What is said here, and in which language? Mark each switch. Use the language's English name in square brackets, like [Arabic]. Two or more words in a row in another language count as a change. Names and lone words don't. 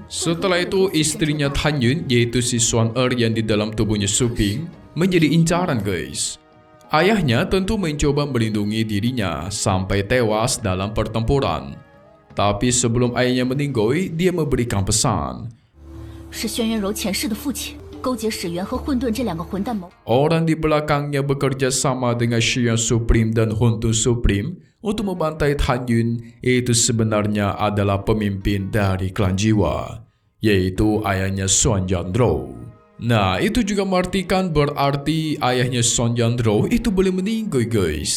[Indonesian] Setelah itu istrinya Tan Yun, yaitu si Xuan yang di dalam tubuhnya Suping, menjadi incaran guys. Ayahnya tentu mencoba melindungi dirinya sampai tewas dalam pertempuran. Tapi sebelum ayahnya meninggal, dia memberikan pesan. [Chinese] 是轩辕柔前世的父亲勾结始源和混沌这两个混蛋谋。 [Indonesian] Orang di belakangnya bekerja sama dengan Xian Supreme dan Hun Tun Supreme untuk membantai Tan Yun, itu sebenarnya adalah pemimpin dari klan jiwa, yaitu ayahnya Son Yandro. Nah, itu juga mengartikan berarti ayahnya Son Yandro itu boleh meninggal guys.